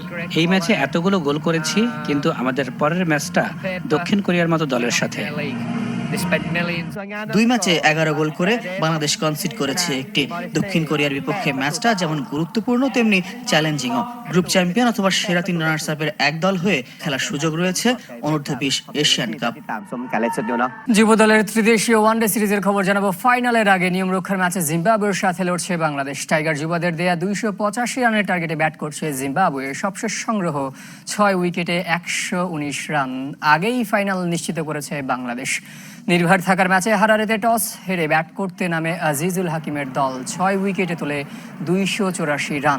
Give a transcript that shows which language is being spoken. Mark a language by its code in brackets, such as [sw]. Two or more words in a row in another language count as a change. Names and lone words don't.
[bn] এই ম্যাচে এতগুলো গোল করেছি, কিন্তু আমাদের পরের ম্যাচটা দক্ষিণ কোরিয়ার মতো দলের সাথে। 2 ম্যাচে 11 গোল করে বাংলাদেশ কনসিড করেছে একটি। দক্ষিণ কোরিয়ার বিপক্ষে ম্যাচটা যেমন গুরুত্বপূর্ণ তেমনি চ্যালেঞ্জিংও। গ্রুপ চ্যাম্পিয়ন অথবা সেরা 3 রানার্স আপের এক দল হয়ে খেলার সুযোগ রয়েছে অনূর্ধ্ব 20 এশিয়ান কাপ। [th] ตามสมการเล่นสุดอยู่เนาะ [bn] যুব দলের ত্রিদেশীয় ওয়ানডে সিরিজের খবর জানাবো। ফাইনালের আগে নিয়ম রক্ষার ম্যাচে জিম্বাবুয়ের সাথে লড়ছে বাংলাদেশ। টাইগার যুবাদের দেয়া 285 রানের টার্গেটে ব্যাট করছে জিম্বাবুয়ে। সবশেষ সংগ্রহ 6 উইকেটে 119 রান। আগেই ফাইনাল নিশ্চিত করেছে বাংলাদেশ। নির্ভর থাকার ম্যাচে হারারেতে টস হেরে ব্যাট করতে নামে আজিজুল হাকিমের দল 6 উইকেটে তোলে 284 রান।